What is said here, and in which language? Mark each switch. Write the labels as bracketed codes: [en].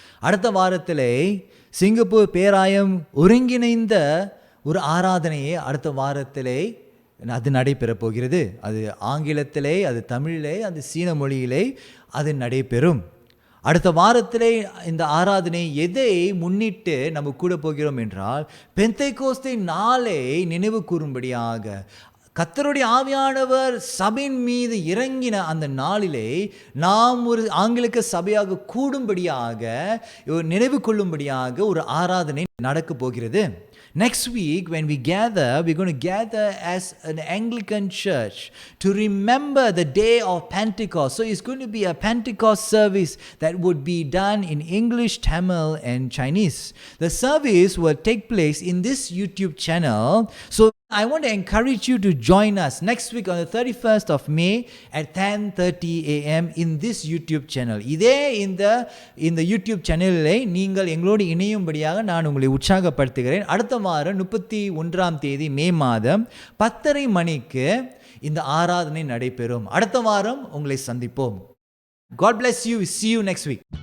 [ta] அடுத்த வாரத்திலே சிங்கப்பூர் பேராயம் ஒருங்கிணைந்த ஒரு ஆராதனையை அடுத்த வாரத்திலே அது நடைபெறப் போகிறது. அது ஆங்கிலத்திலே, அது தமிழிலே, அது சீன மொழியிலே அது நடைபெறும். அடுத்த வாரத்திலே இந்த ஆராதனை எதை முன்னிட்டு நம்ம கூட போகிறோம் என்றால், பெந்தைக்கோஸ்தை நாளை நினைவு கூறும்படியாக கர்த்தருடைய ஆவியானவர் சபையின் மீது இறங்கின அந்த நாளிலே நாம் ஒரு ஆங்கிலிக்க சபையாக கூடும்படியாக நினைவு கொள்ளும்படியாக ஒரு ஆராதனை நடக்க போகிறது. [en] Next week, when we gather, we're going to gather as an Anglican church to remember the day of Pentecost. So it's going to be a Pentecost service that would be done in English, Tamil and Chinese. The service will take place in this YouTube channel. So I want to encourage you to join us next week on the 31st of May at 10:30 a.m. in this YouTube channel. [ta] இதே இந்த YouTube சேனலிலே நீங்கள் எங்களோடு இணையும்படியாக நான் உங்களை உற்சாகப்படுத்துகிறேன். அடுத்த வாரம் 31ஆம் தேதி மே மாதம் 10:30 மணிக்கு இந்த ஆராதனை நடைபெறும். அடுத்த வாரம் உங்களை சந்திப்போம். [en] God bless you. See you next week.